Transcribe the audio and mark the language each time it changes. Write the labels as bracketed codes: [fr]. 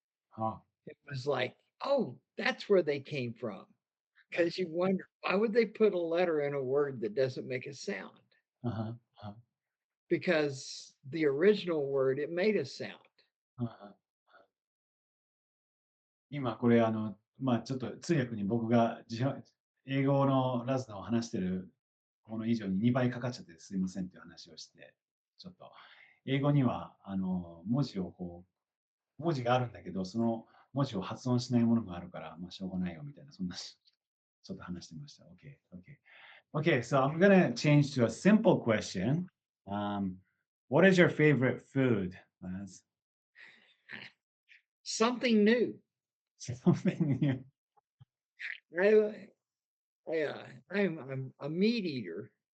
[en] Huh. It was like, oh, that's where they came from. Because you wonder, why would they put a letter in a word that doesn't make a sound? Uh-huh, uh-huh, 'Because the original word, it made a sound. uh-huh. [ja] 今これちょっと通訳に僕が英語のラズの話してるもの以上に2倍かかっちゃってすいませんっていう話をして、ちょっと英語には文字があるんだけど、その文字を発音しないものがあるから、まあしょうがないよみたいな、そんなちょっと話してました。 [en] Okay, okay. Okay, so I'm gonna change to a simple question. What is your favorite food, Laz? Something new. Something new. I, I'm a meat eater,